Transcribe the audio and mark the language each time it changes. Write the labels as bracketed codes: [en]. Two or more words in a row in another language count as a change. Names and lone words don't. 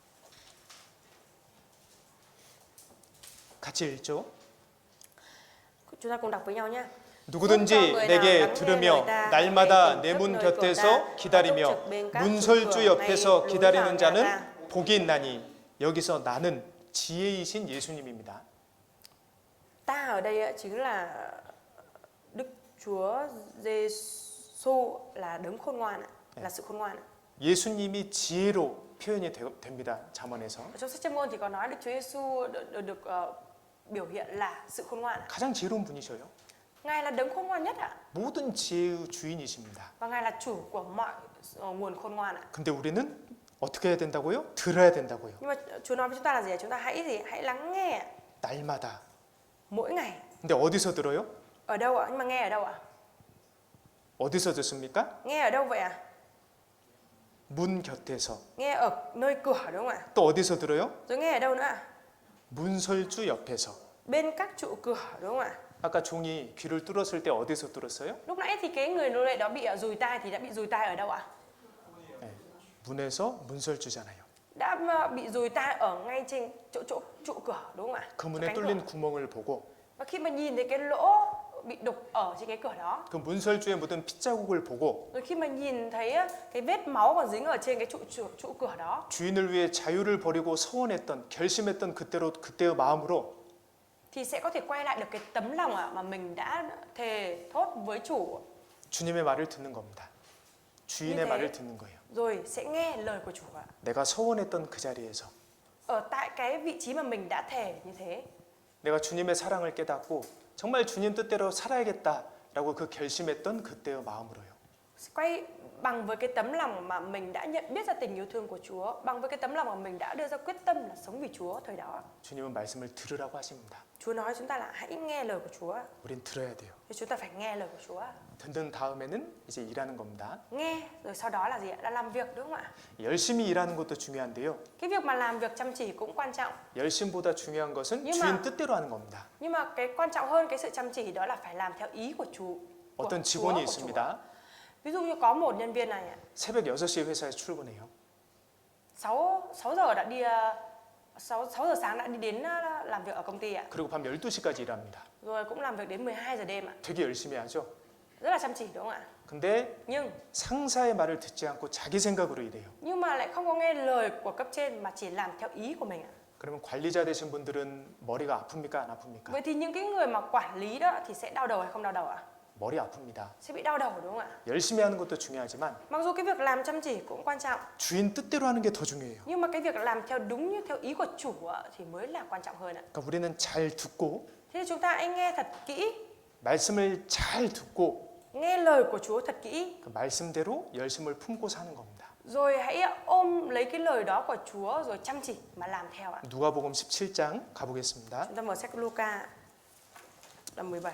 [ko] 같이 읽죠. [vi] Chúng ta cùng đọc với nhau nhé. [ko] 누구든지 내게 들으며 날마다 내 문 곁에서 기다리며 문설주 옆에서 기다리는 자는 복이 있나니. 여기서 나는 지혜이신 예수님입니다. [vi] Ta ở đây chính là Đức Chúa Giêsu là đấng khôn ngoan, là sự khôn ngoan. [ko] 예수님이 지혜로 표현이 됩니다. 잠언에서. [vi] Trong sách Châm Ngôn thì có nói Đức Chúa Giêsu được biểu hiện là sự khôn ngoan. [ko] 가장 지혜로운 분이셔요. [vi] Ngài là đấng khôn ngoan nhất ạ. [ko] 모든 지혜의 주인이십니다. [vi] Và Ngài là chủ của mọi nguồn khôn ngoan ạ. [ko] 근데 우리는 어떻게 해야 된다고요? 들어야 된다고요. [vi] Nhưng mà Chúa nói với chúng ta là gì? Chúng ta hãy lắng nghe [ko] 날마다. [vi] mỗi ngày. [ko] 근데 어디서 들어요? [vi] Ở đâu ạ? Nhưng mà nghe ở đâu ạ? [ko] 어디서 듣습니까? [vi] Nghe ở đâu vậy ạ? [ko] 문 곁에서. [vi] Nghe ở nơi cửa đúng không ạ? [ko] 또 어디서 들어요? [vi] Rồi nghe ở đâu nữa ạ? [ko] 문설주 옆에서. [vi] Bên các trụ cửa đúng không ạ? [ko] 아까 종이 귀를 뚫었을 때 어디서 뚫었어요? [vi] Lúc nãy thì cái người nô lệ đó bị dùi tai thì đã bị dùi tai ở đâu ạ? [ko] 네, 문에서 문설주잖아요. [vi] Đã bị dùi tai ở ngay trên trụ cửa đúng không ạ? [ko] 그 문에 뚫린 구멍을 보고 [vi] Và khi mà nhìn thấy cái lỗ bị đục ở trên cái cửa đó, [ko] 그 문설주에 묻은 핏자국을 보고 [vi] rồi khi mà nhìn thấy cái vết máu còn dính ở trên cái trụ cửa đó, [ko] 주인을 위해 자유를 버리고 서원했던 결심했던 그때의 마음으로 [vi] thì sẽ có thể quay lại được cái tấm lòng mà mình đã thề thốt với chủ. [ko] 주님의 말을 듣는 겁니다. 주인의 말을 듣는 거예요. [vi] Rồi sẽ nghe lời của chủ ạ. [ko] 내가 서원했던 그 자리에서 [vi] Ở tại cái vị trí mà mình đã thề như thế, [ko] 내가 주님의 사랑을 깨닫고 정말 주님 뜻대로 살아야겠다라고 그 결심했던 그때의 마음으로요. [vi] quay bằng với cái tấm lòng mà mình đã nhận biết ra tình yêu thương của Chúa, bằng với cái tấm lòng mà mình đã đưa ra quyết tâm là sống vì Chúa thời đó. [ko] 주님은 말씀을 들으라고 하십니다. [vi] Chúa nói chúng ta là hãy nghe lời của Chúa. [ko] 우린 들어야 돼요. [vi] Thì chúng ta phải nghe lời của Chúa. [ko] 듣는 다음에는 이제 일하는 겁니다. [vi] Nghe rồi sau đó là gì ạ? Là làm việc đúng không ạ? [ko] 열심히 일하는 것도 중요한데요. [vi] Cái việc mà làm việc chăm chỉ cũng quan trọng. [ko] 열심보다 중요한 것은 [vi] Nhưng [ko] 주인 [vi] mà- [ko] 뜻대로 하는 겁니다. [vi] Nhưng mà cái quan trọng hơn cái sự chăm chỉ đó là phải làm theo ý của Chúa. [ko] 어떤 직원이 있습니다. [vi] Ví dụ như có một nhân viên này ạ, [ko] 새벽 6시에 회사에 출근해요. [vi] 6 giờ đã đi 6 giờ sáng đã đi đến làm việc ở công ty ạ. [ko] 그리고 밤 12시까지 일합니다. [vi] Rồi cũng làm việc đến 12 giờ đêm ạ. [ko] 되게 열심히 하죠. [vi] Rất là chăm chỉ đúng không ạ? [ko] 근데 [vi] Nhưng [ko] 상사의 말을 듣지 않고 자기 생각으로 일해요. [vi] mà lại không có nghe lời của cấp trên mà chỉ làm theo ý của mình ạ. [ko] 그러면 관리자 되신 분들은 머리가 아픕니까? 안 아픕니까? [vi] Vậy thì những cái người mà quản lý đó thì sẽ đau đầu hay không đau đầu ạ? [ko] 머리 아픕니다. [vi] Sẽ bị đau đầu đúng không ạ? [ko] 열심히 하는 것도 중요하지만 [vi] Mặc dù cái việc làm chăm chỉ cũng quan trọng, [ko] 주인 뜻대로 하는 게 더 중요해요. [vi] nhưng mà cái việc làm theo đúng như theo ý của chủ ạ, thì mới là quan trọng hơn ạ. [ko] 그러니까 우리는 잘 듣고 [vi] Thế thì chúng ta hãy nghe thật kỹ, [ko] 말씀을 잘 듣고 [vi] nghe lời của Chúa thật kỹ, [ko] 그 말씀대로 열심을 품고 사는 겁니다. [vi] rồi hãy ôm lấy cái lời đó của Chúa rồi chăm chỉ mà làm theo ạ. [ko] 누가복음 17장 가보겠습니다. [vi] Chúng ta mở sách Luca đoạn 17.